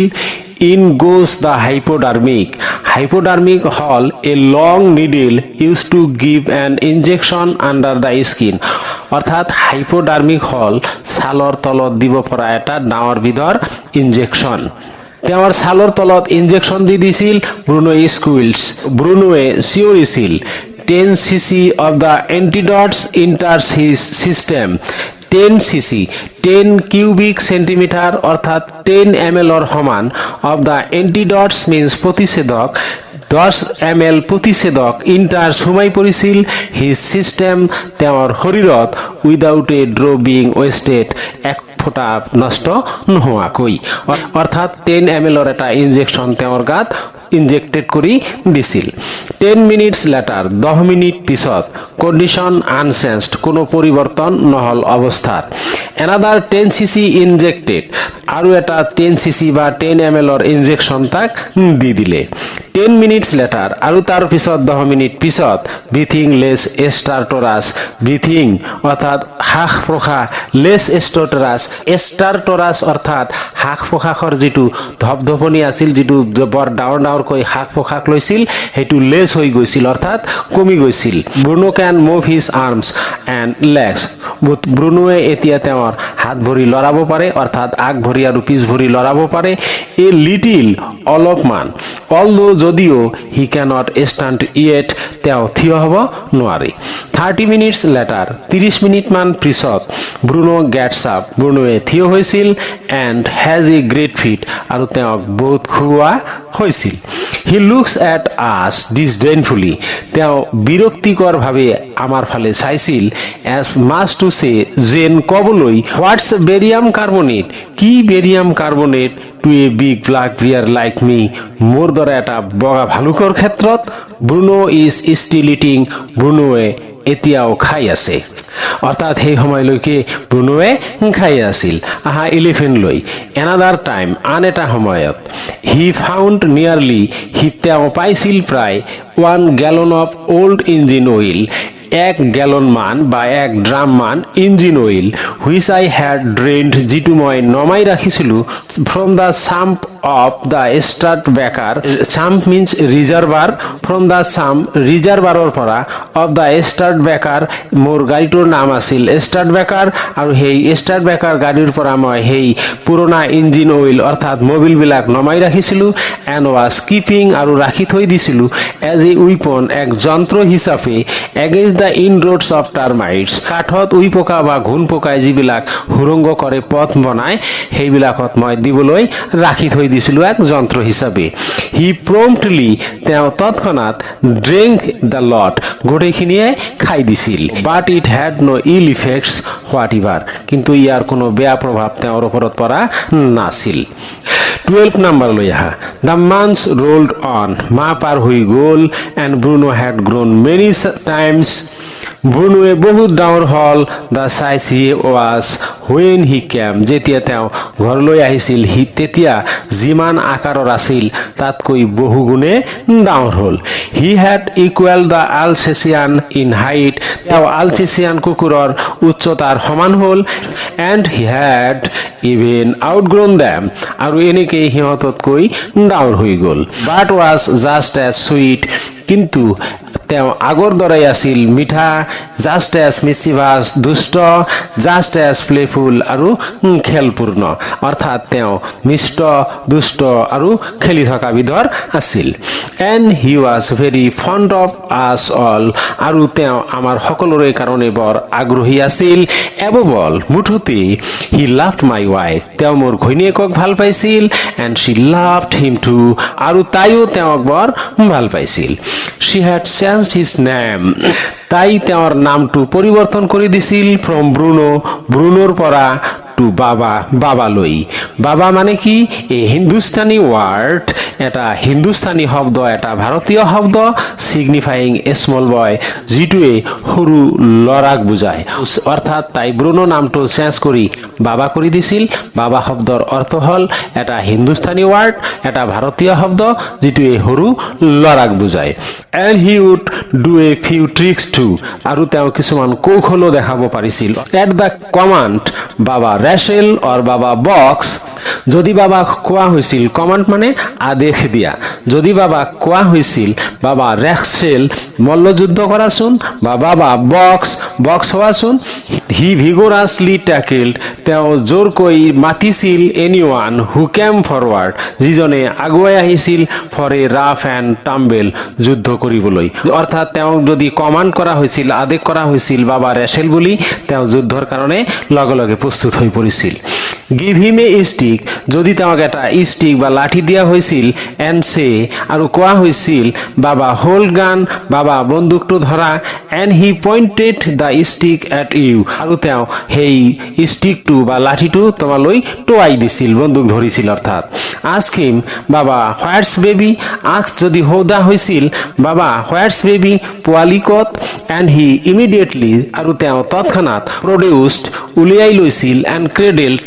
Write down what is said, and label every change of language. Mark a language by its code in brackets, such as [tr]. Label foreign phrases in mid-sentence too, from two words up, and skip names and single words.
[en] In goes the hypodermic, hypodermic হ'ল a long needle use to give an injection under the skin, [as] অৰ্থাৎ হাইপোডাৰ্মিক হ'ল ছালৰ তলত দিব পৰা এটা ডাঙৰ বিধৰ ইনজেকশ্যন। তেওঁৰ ছালৰ তলত ইনজেকশ্যন দি দিছিল। ব্ৰুনো স্কুইলছ, ব্ৰুনোৱে চিঞৰিছিল। [en] 10 cc of the antidotes enters his system, 10 cc, 10 cubic centimeter, [as] অর্থাৎ 10 ml সমান [en] of the antidotes means [as] প্ৰতিষেধক, 10 ml প্ৰতিষেধক ইণ্টাৰ সোমাই পৰিছিল [en] his system, [as] তেওঁৰ শৰীৰত, [en] without a drop being wasted, [as] এক ফোঁটা নষ্ট নোহোৱাকৈ, অৰ্থাৎ 10 ml এটা ইনজেকশ্যন তেওঁৰ গাত ইনজেক্টেড কৰি দিছিল। [en] 10 minutes later, [as] 10 মিনিট পিছত, [en] condition unchanged, [as] কোনো পৰিৱৰ্তন নহল অৱস্থাত। [en] another 10 cc injected, [as] আৰু এটা 10 cc বা 10 ml ইনজেকশ্যন তাক দি দিলে। [en] 10 minutes later [as] আৰু তাৰ পিছত 10 মিনিট পিছত [en] breathing less stertorous breathing [as] অৰ্থাৎ হাঁহ প্ৰশ্বাস [en] less stertorous [as] অৰ্থাৎ হাঁহ প্ৰশ্বাসৰ যিটো ধপধপনি আছিল যিটো বৰ ডাঙৰ ডাঙৰকৈ হাঁহ প্ৰশ্বাস লৈছিল সেইটো লেছ হৈ গৈছিল অৰ্থাৎ কমি গৈছিল ব্ৰুনো [en] can move his arms and legs [as] ব্ৰুনোৱে এতিয়া তেওঁৰ হাত ভৰি লৰাব পাৰে অৰ্থাৎ আগ ভৰি আৰু পিছ ভৰি লৰাব পাৰে [en] a little [as] অলপমান although যদিও [en] he cannot stand yet [as] তেওঁ থিয় হ'ব নোৱাৰে [en] 30 minutes later [as] 30 মিনিট মান পিছত ব্ৰুনো [en] gets up [as] ব্ৰুনোৱে থিয় হৈছিল [en] and has a great feat [as] আৰু তেওঁক বহুত খুওৱা হৈছিল [en] he looks at us disdainfully [as] তেওঁ বিৰক্তিকৰভাৱে আমাৰ ফালে চাইছিল [en] as much to say [as] যেন কবলৈ [en] what's barium carbonate [as] কি barium carbonate [en] to a big black bear like me [as] মোৰ দৰে এটা বগা ভালুকৰ ক্ষেত্ৰত ব্ৰুনো [en] is still eating [as] ব্ৰুনোৱে এতিয়াও খাই আছে অৰ্থাৎ সেই সময়লৈকে ব্ৰুনোৱে খাই আছিল আহা এলিফেন্ট লৈ [en] another time [as] আন এটা সময়ত [en] he found nearly [as] তেওঁ পাইছিল প্ৰায় [en] 1 gallon of old engine oil [as] 1 gallon মান বা 1 ড্ৰাম মান ইঞ্জিন অইল [en] which I had drained [as] যিটো মই নমাই ৰাখিছিলোঁ [en] from the sump of the Stadtbecker sump means reservoir from the sump reservoirer [as] পৰা [en] of the Stadtbecker [as] মোৰ গাড়ীটোৰ নাম আছিল Stadtbecker আৰু সেই Stadtbecker গাড়ীৰ পৰা মই সেই পুৰণা ইঞ্জিন অইল অৰ্থাৎ মবিলবিলাক নমাই ৰাখিছিলোঁ [en] and was keeping [as] আৰু ৰাখি থৈ দিছিলোঁ [en] as a weapon [as] এক যন্ত্ৰ হিচাপে [en] against the inroads of termites [as] কাঠত উইপকা বা ঘুণপকাই যিবিলাক হুৰংগ কৰে পথ বনায় সেইবিলাকত মই দিবলৈ ৰাখি থৈ দিছিলোঁ এক যন্ত্ৰ হিচাপে [en] he promptly [as] তেওঁ তৎক্ষণাৎ [en] drank the lot [as] গোটেইখিনিয়ে খাই দিছিল [en] but it had no ill effects whatever [as] কিন্তু ইয়াৰ কোনো বেয়া প্ৰভাৱ তেওঁৰ ওপৰত পৰা নাছিল 12 number লৈ আহা [en] the months rolled on [as] মাহ পাৰ হৈ গ'ল [en] and Bruno had grown many times [as] ব্ৰুনোৱে বহুত ডাঙৰ হল [en] the size he was when he came [as] যেতিয়া তেওঁ ঘৰলৈ আহিছিল তেতিয়া যিমান আকাৰৰ আছিল তাতকৈ বহু গুণে ডাঙৰ হল [en] he had equaled the Alsatian in height [as] তেওঁ আলচেচিয়ান কুকুৰৰ উচ্চতাৰ সমান হল [en] and he had even outgrown them [as] আৰু এনেকৈ সিহঁততকৈ ডাঙৰ হৈ গ'ল [en] but was just as sweet [as] কিন্তু তেওঁ আগৰ দৰে আছিল মিঠা [en] just as mischievous দুষ্ট just as playful আৰু [as] খেলপূৰ্ণ অৰ্থাৎ তেওঁ মিষ্ট দুষ্ট আৰু খেলি থকা বিধৰ আছিল [en] and he was very fond of us all [as] আৰু তেওঁ আমাৰ সকলোৰে কাৰণে বৰ আগ্ৰহী আছিল [en] above all [as] মুঠতে [en] he loved my wife [as] তেওঁ মোৰ ঘৈণীয়েকক ভাল পাইছিল [en] and she loved him too [as] আৰু তাইও তেওঁক বৰ ভাল পাইছিল [en] she had changed his name [as] তাই তেওঁৰ নামটো পৰিৱৰ্তন কৰি দিছিল from ব্ৰুনোৰ পৰা to বাবালৈ বাবা মানে কি [en] a Hindustani word [as] এটা হিন্দুস্তানী শব্দ এটা ভাৰতীয় শব্দ [en] signifying a small boy [as] যিটোৱে সৰু লৰাক বুজায় অৰ্থাৎ তাই ব্ৰুনো নামটো চেঞ্জ কৰি বাবা কৰি দিছিল বাবা শব্দৰ অৰ্থ হল এটা [en] Hindustani word [as] এটা ভাৰতীয় শব্দ যিটোৱে সৰু লৰাক বুজায় [en] and he would do a few tricks too [as] আৰু তেওঁ কিছুমান কৌশলো দেখাব পাৰিছিল [en] at the command [as] বাবা ৰেচেল or বাবা বক্স যদি বাবা কোৱা হৈছিল কমান্ড মানে আদেশ দিয়া যদি বাবা কোৱা হৈছিল বাবা ৰেচেল মল্লযুদ্ধ কৰাচোন বা বাবা বক্স হোৱাচোন [en] he vigorously tackled [as] তেওঁ জোৰকৈ মাতিছিল [en] anyone who came forward [as] যিজনে আগুৱাই আহিছিল [en] for a rough and tumble [as] যুদ্ধ কৰিবলৈ অৰ্থাৎ তেওঁ যদি কমান্ড কৰা হৈছিল আদেশ কৰা হৈছিল বাবা ৰেচেল বুলি তেওঁ যুদ্ধৰ কাৰণে লগে লগে প্ৰস্তুত হৈ পৰিছিল [en] give him a stick [as] যদি তেওঁক এটা stick বা লাঠি দিয়া হৈছিল [en] and say [as] আৰু কোৱা হৈছিল বাবা [en] hold gun [as] বাবা বন্দুকটো ধৰা [en] and he pointed the stick at you [as] আৰু তেওঁ সেই stickটো বা লাঠিটো তোমালৈ টোৱাই দিছিল বন্দুক ধৰিছিল অৰ্থাৎ [en] ask him [as] বাবা [en] where's baby [as] ask যদি হোদা হৈছিল বাবা [en] where's baby [as] পোৱালি ক'ত [en] and he immediately [as] আৰু তেওঁ তৎক্ষণাৎ produced উলিয়াই লৈছিল [en] and cradled